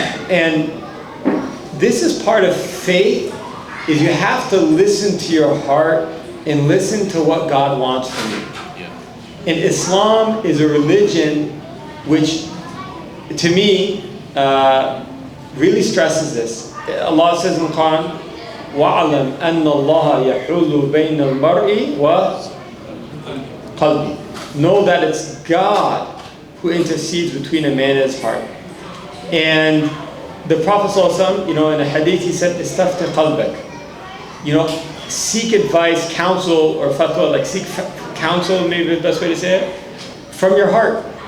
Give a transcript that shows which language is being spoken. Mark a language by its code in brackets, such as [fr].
[en] And this is part of faith, is you have to listen to your heart and listen to what God wants from you. Yeah. And Islam is a religion which, to me, really stresses this. [ar] Allah says in the Quran, وَعَلَمْ أَنَّ اللَّهَ يَحُولُ بَيْنَ الْمَرْءِ وَقَلْبِ. [en] Know that it's God who intercedes between a man and his heart. And the Prophet ﷺ, in a hadith, he said, "Istafti qalbak." seek advice, counsel, or fatwa, like seek counsel, maybe the best way to say it, from your heart.